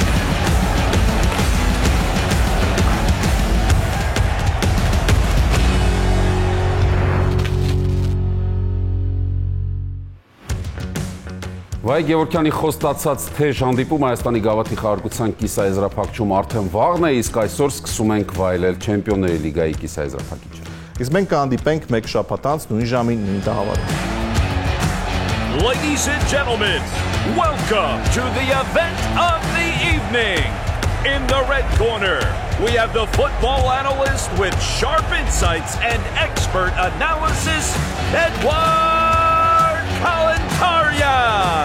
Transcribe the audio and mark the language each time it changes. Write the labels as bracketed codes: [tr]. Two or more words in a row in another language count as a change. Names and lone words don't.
[hy] Վայ Գևորգյանի խոստացած թեժ հանդիպում Հայաստանի գավաթի խաղարկության կիսաեզրափակիչում արդեն վաղն է, իսկ այսօր սկսում ենք վայելել Չեմպիոնների լիգայի կիսաեզրափակիչը։ Իսկ մենք կհանդիպենք մեկ շաբաթ անց նույն ժամին նույն տաղավարում։ [en] Ladies and gentlemen, welcome to the event of the evening. In the red corner, we have the football analyst with sharp insights and expert analysis, Edward Kalantarian.